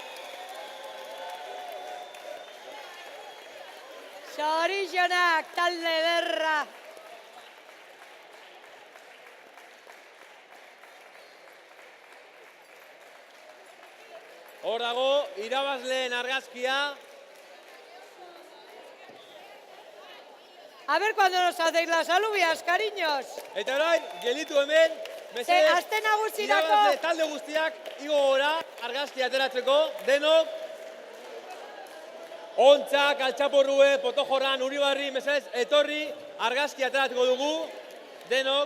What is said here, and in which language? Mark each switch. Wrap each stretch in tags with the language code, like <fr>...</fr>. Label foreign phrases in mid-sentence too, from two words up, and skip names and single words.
<eu>Zorionak, talde berra. Hor dago, irabazleen argazkia.</eu> <es>A ver cuando nos hacéis las alubias, cariños.</es> <eu>Eta orain, gelitu hemen, mesedez, Aste nagusirako. irabazle talde guztiak igo gora, argazkia ateratzeko, denok. Ontzak, altxaporrue, potojorran, Uribarri, mesedez, etorri, argazki ateratuko dugu, denok.</eu>